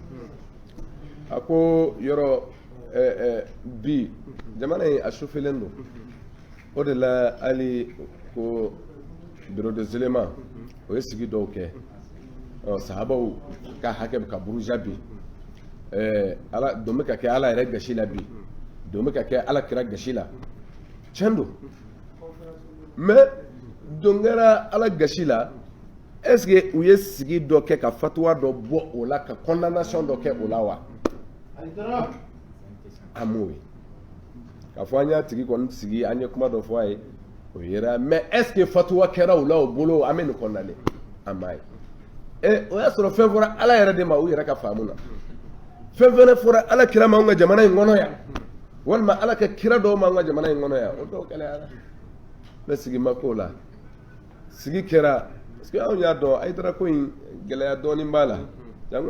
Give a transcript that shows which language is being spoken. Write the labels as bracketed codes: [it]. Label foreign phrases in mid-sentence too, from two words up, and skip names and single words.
[bm] a ko yɔrɔ bi jamana in a sufelen don o de la hali ko [fr] bureau de zélément [bm] o ye sigi dɔw kɛ sahabaw ka hakɛ bɛ ka buruja bi ala don bɛ ka kɛ ala yɛrɛ gasi la bi don bɛ ka kɛ ala kira gasi la tiɲɛ don mais don kɛra ala gasi la [fr] est-ce que [bm] u ye sigi dɔ kɛ ka fatuwa dɔ bɔ o la ka condamnation dɔ kɛ o la wa an m'o ye k'a fɔ an y'a tigi kɔni sigi an ye kuma dɔ fɔ a ye o yera [fr] mais est-ce que [bm] fatuwa kɛra o la o bolo an bɛ nin condamner an m'a ye o y'a sɔrɔ fɛn fɔra ala yɛrɛ de ma u yɛrɛ ka faamu na fɛn fɛnɛ fɔra ala kira ma an ka jamana in kɔnɔ yan walima ala ka kira dɔw ma an ka jamana in kɔnɔ yan o dɔw kɛlɛyara ne sigi ma k'o la sigi kɛra [fr] parce que [bm] anw y'a dɔn Hayidara ko in gɛlɛya dɔɔnin b'a la jango an